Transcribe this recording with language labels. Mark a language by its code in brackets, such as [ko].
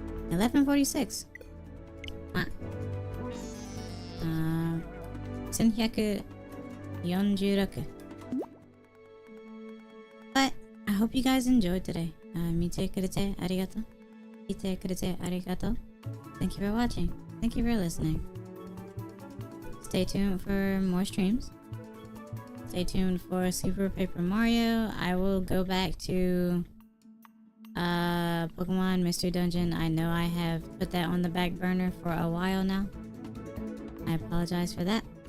[en] 1146. 1146. But I hope you guys enjoyed today. [ja] 見てくれてありがとう。見てくれてありがとう。 [en] Thank you for watching. Thank you for listening. Stay tuned for more streams. Stay tuned for Super Paper Mario. I will go back to Pokemon Mystery Dungeon. I know I have put that on the back burner for a while now. I apologize for that.